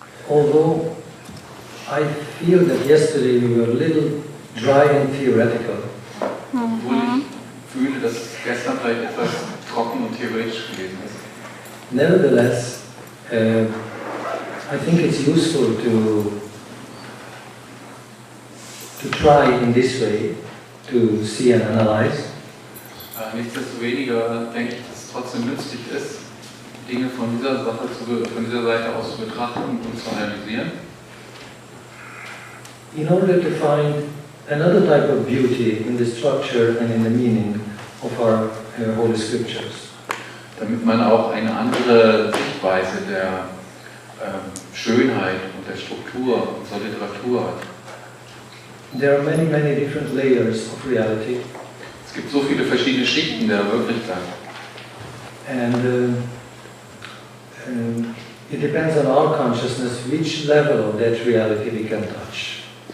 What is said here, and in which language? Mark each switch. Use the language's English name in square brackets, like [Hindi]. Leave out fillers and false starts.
[English] although I feel that yesterday we were a little dry and theoretical. [German] Obwohl ich fühle, dass gestern vielleicht etwas trocken und theoretisch gewesen ist. [English] Nevertheless, I think it's useful to try in this way to see and analyze. [German] Nichtsdestoweniger denke ich, dass es trotzdem nützlich ist, Dinge von dieser Seite aus zu betrachten und zu analysieren. [English] In order to find another type of beauty in the structure and in the meaning of our Holy Scriptures. [German] Damit man auch eine andere Sichtweise der Schönheit und der Struktur unserer Literatur hat. [English] There are many, many different layers of reality. [German] Es gibt so viele verschiedene Schichten der Wirklichkeit. [English] And it depends on our consciousness which level of that reality we can touch.